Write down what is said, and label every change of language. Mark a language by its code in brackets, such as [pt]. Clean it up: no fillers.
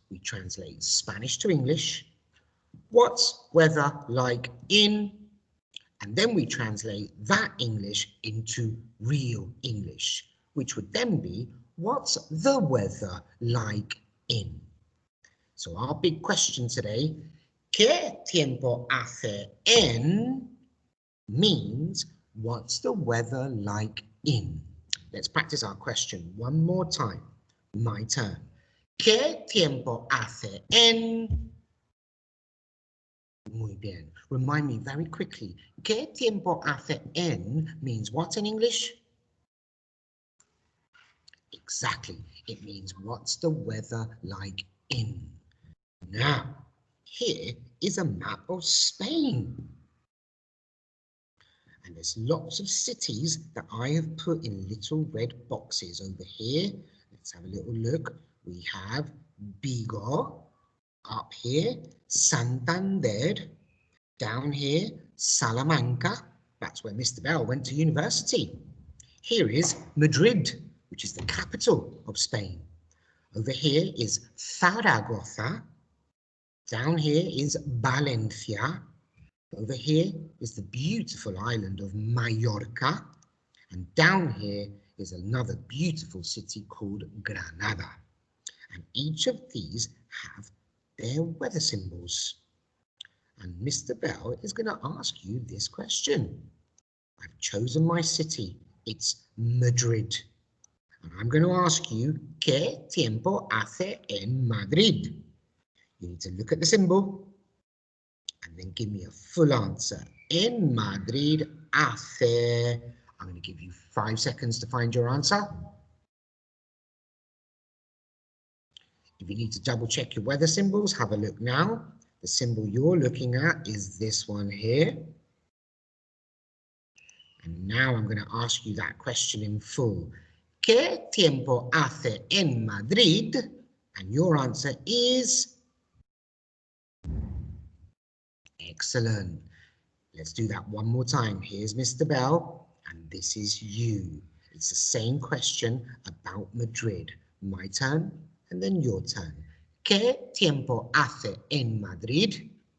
[en] We translate Spanish to English, what's weather like in, and then we translate that English into real English, which would then be, what's the weather like in? So our big question today, [es] ¿Qué tiempo hace en? [en] Means, what's the weather like in? Let's practice our question one more time. My turn. [es] ¿Qué tiempo hace en? Muy bien. [en] Remind me very quickly. [es] ¿Qué tiempo hace en [en] means what in English? Exactly. It means what's the weather like in? Now, here is a map of Spain. And there's lots of cities that I have put in little red boxes over here. Let's have a little look. We have Vigo up here, Santander, down here, Salamanca. That's where Mr. Bell went to university. Here is Madrid, which is the capital of Spain. Over here is Zaragoza. Down here is Valencia. Over here is the beautiful island of Mallorca. And down here is another beautiful city called Granada. And each of these have their weather symbols. And Mr. Bell is going to ask you this question. I've chosen my city. It's Madrid. And I'm going to ask you, [es] ¿Qué tiempo hace en Madrid? [en] You need to look at the symbol and then give me a full answer. [es] En Madrid hace. [en] I'm going to give you 5 seconds to find your answer. If you need to double check your weather symbols, have a look now. The symbol you're looking at is this one here. And now I'm going to ask you that question in full. [es] ¿Qué tiempo hace en Madrid? [en] And your answer is excellent. Let's do that one more time. Here's Mr. Bell, and this is you. It's the same question about Madrid. My turn, and then your turn. [es] ¿Qué tiempo hace en Madrid?